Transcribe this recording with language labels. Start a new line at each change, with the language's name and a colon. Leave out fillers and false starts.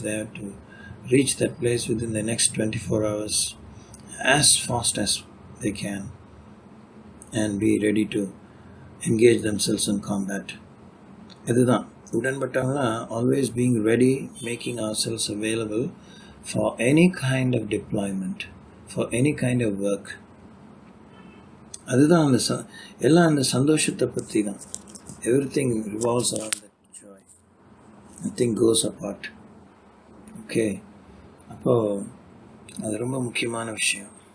English: They have to reach that place within the next 24 hours as fast as they can and be ready to engage themselves in combat.
Tamil: இதுதான் உடன்பட்டவங்களாம்
English: always being ready, making ourselves available for any kind of deployment, for any kind of work.
Tamil: அதுதான் எல்லாம் அந்த சந்தோஷத்தை பற்றி தான்.
English: everything revolves around that joy. nothing goes apart.
Tamil: Okay, அப்போது அது ரொம்ப முக்கியமான விஷயம்.